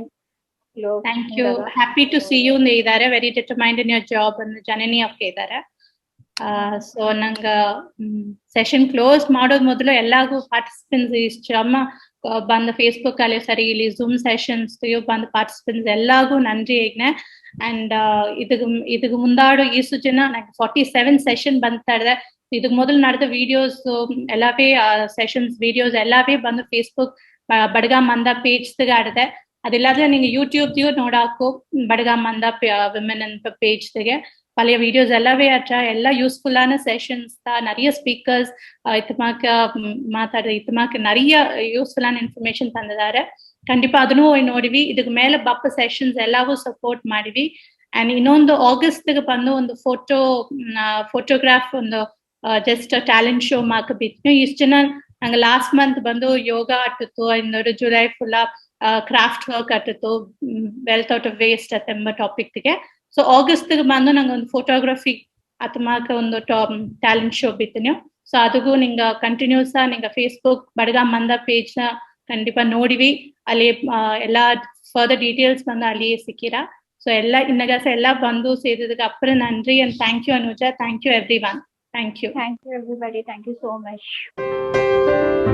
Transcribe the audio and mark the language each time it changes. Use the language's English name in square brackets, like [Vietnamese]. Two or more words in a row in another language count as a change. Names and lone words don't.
[English] thank you happy to see you [Badaga] ಇದ್ದಾರೆ [English] very determined in your job [Badaga] ಅಂದ್ ಜನನಿ ಅವಕ್ಕೆ ಇದ್ದಾರೆ ಸೊ ನಂಗ [English] session close [Badaga] ಮಾಡೋದ್ ಮೊದಲು ಎಲ್ಲಾಗೂ ಪಾರ್ಟಿಸಿಪೆಂಟ್ಸ್ ಇಷ್ಟಮ್ಮ ಬಂದ ಫೇಸ್ಬುಕ್ ಅಲ್ಲಿ ಸರಿ ಇಲ್ಲಿ [English] Zoom sessions [Badaga] ಬಂದ ಪಾರ್ಟಿಸಿಪೆಂಟ್ಸ್ ಎಲ್ಲಾಗೂ ನನ್ರಿ ಈಗ್ನೆ ಅಂಡ್ ಇದಕ್ಕೆ ಮುಂದಾಡು ಈಸು ಜನ ನಂಗೆ 47 ಸೆಷನ್ ಬಂತಾ ಇದೆ ಇದಕ್ಕೆ ಮೊದಲು ನಡೆದ ವಿಡಿಯೋಸ್ ಎಲ್ಲವೇ [English] sessions videos [Badaga] ಎಲ್ಲವೇ ಬಂದು ಫೇಸ್ಬುಕ್ ಬಡಗಾ ಮಂದ ಪೇಜ್ ಆಡಿದೆ. ಅದಿಲ್ಲಾದೆ ನಿಂಗಳ್ ಯೂಟ್ಯೂಬ್ ನೋಡಾಕ್ಕೊ ಬಡಗಾ ಮಂದ ವಿಮನ್ ಎಂಬ ಪೇಜ್ ಪಲ ವೀಡಿಯೋಸ್ ಎಲ್ಲಾವೆ ಆಟ್ಟ ಎಲ್ಲಾ ಯೂಸ್ಫುಲ್ ಆಣ್ ಸೆಷನ್ಸ್ ನಿರೈಯ ಸ್ಪೀಕರ್ಸ್ ಇತ್ತಮಾಕ್ಕು ನಿರೈಯ [English] useful information [Badaga] ತಂದಿದ್ದಾರೆ. ಖಂಡಿತ ಅದನ್ನು ನೋಡಿವಿ. ಇದಕ್ಕೆ ಮೇಲೆ ಬಪ್ಪ ಸೆಷನ್ಸ್ ಎಲ್ಲವೂ ಸಪೋರ್ಟ್ ಮಾಡಿವಿ. ಅಂಡ್ ಇನ್ನೊಂದು ಆಗಸ್ಟ್ ಬಂದು ಒಂದು ಫೋಟೋಗ್ರಾಫ್ ಒಂದು [English] just talent show [Badaga] ಮಾಕ ಬಿತ್ತು. ಇಷ್ಟು ಜನ ನಂಗೆ [English] last month [Badaga] ಬಂದು ಯೋಗ ಆಟಿತ್ತು, ಇನ್ನೊಂದು ಜುಲೈ [English] full craft work [Badaga] ಆಟಿತ್ತು, [English] wealth out of waste [Badaga] ಎಂಬ ಟಾಪಿಕ್ಗೆ. ಸೊ ಆಗಸ್ಟ್ ಬಂದು ನಂಗೆ ಒಂದು ಫೋಟೋಗ್ರಫಿ ಅತಮಾಕ ಒಂದು [English] talent show [Badaga] ಬಿತ್ತು. ಸೊ ಅದಕ್ಕೂ ನಿಂಗ ಕಂಟಿನ್ಯೂಸ್ ನಿಂಗ ಫೇಸ್ಬುಕ್ ಬಡಗಾ ಮಂದ ಪೇಜ್ ನ ಖಂಡಿತ ನೋಡಿವಿ. ಅಲ್ಲಿ ಎಲ್ಲಾ [English] further details [Badaga] ಬಂದು ಅಲ್ಲಿ ಸಿಕ್ಕಿರಾ. ಸೊ ಎಲ್ಲ ಇನ್ನಗಾಸ ಎಲ್ಲ ಬಂದು ಸೇರಿದಕ್ಕೆ ಅಪ್ಪರ ನನ್ರಿ. [English] and thank you Anuja, thank you every one. Thank you. Thank you everybody. Thank you so much.